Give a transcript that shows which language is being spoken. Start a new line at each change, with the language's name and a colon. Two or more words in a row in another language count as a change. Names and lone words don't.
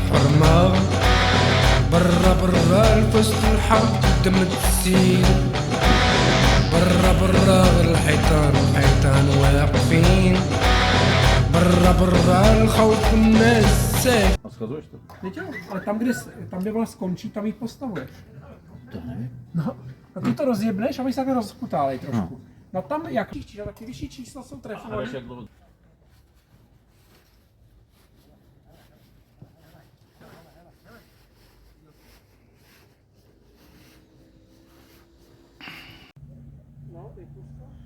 Arabic: حرمة برا برا الفست الحب دم تسيل برا برا الحيطان واقفين برا برا الخوف والناس ساكت.
Czech: Teď jo, ale tam, kde ona skončí, tam ji postavuješ. To nevím. No, a ty to rozjebneš a my se takhle rozkutálej trošku. No tam jak čísla, taky vyšší čísla jsou trefované. No, vypust to.